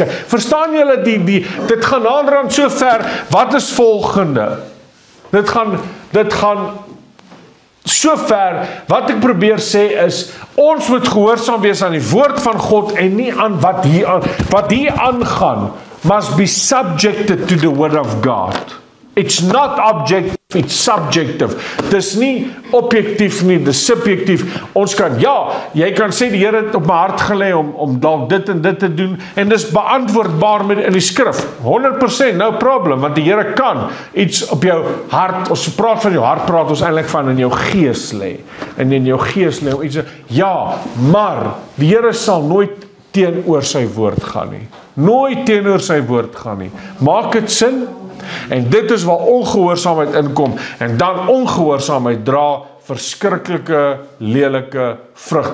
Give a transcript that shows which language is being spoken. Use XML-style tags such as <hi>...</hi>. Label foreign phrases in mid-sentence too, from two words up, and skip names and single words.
<af>Verstaan julle dit gaan naderhand so ver, wat is volgende? Dit gaan so ver, wat ek probeer sê is, ons moet gehoorsaam wees aan die woord van God, en nie aan wat hier aangaan,</af> <en>must be subjected to the word of God. It's not objective, it's subjective.</en> <af>Dis nie objektief nie, dis subjektief. Ons kan, jy kan sê die Here het op my hart gelê om dalk dit en dit te doen, en dis beantwoordbaar in die skrif. 100%,</af> <en>no problem,</en> <af>want die Here kan iets op jou hart, ons praat van jou hart, praat ons eintlik van in jou gees lê. En in jou gees lê iets, maar die Here sal nooit teenoor sy woord gaan nie. Nooit teenoor sy woord gaan nie. Maak dit sin? En dit is waar ongehoorsaamheid inkom, en dan ongehoorsaamheid dra verskriklike, lelike vrug.</af>